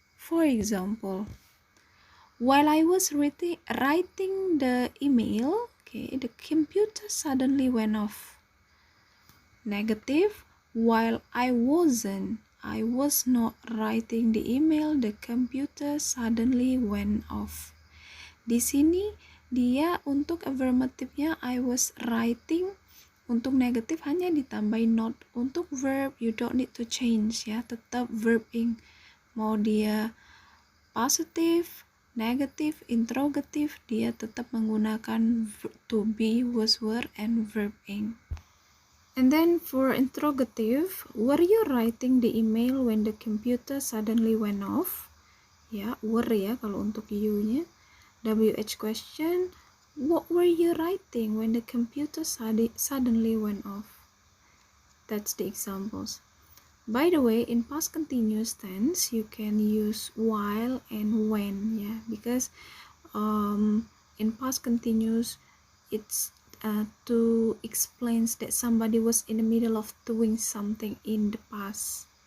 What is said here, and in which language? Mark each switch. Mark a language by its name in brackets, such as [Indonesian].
[English] For example, while I was writing the email, okay, the computer suddenly went off. Negative, while I was not writing the email, the computer suddenly went off. [Indonesian] Di sini dia untuk affirmative-nya [English] I was writing. [Indonesian] Untuk negatif hanya ditambahin not. [English] Untuk verb you don't need to change ya, [Indonesian] tetap verb ing. Mau dia positif, negatif, interrogative, dia tetap menggunakan to be, was, were, and verb ing. [English] And then for interrogative, were you writing the email when the computer suddenly went off? [Indonesian] Ya, were ya kalau untuk you-nya. [English] WH question, what were you writing when the computer suddenly went off? That's the examples. By the way, in past continuous tense, you can use while and when, yeah, because in past continuous, it's to explain that somebody was in the middle of doing something in the past.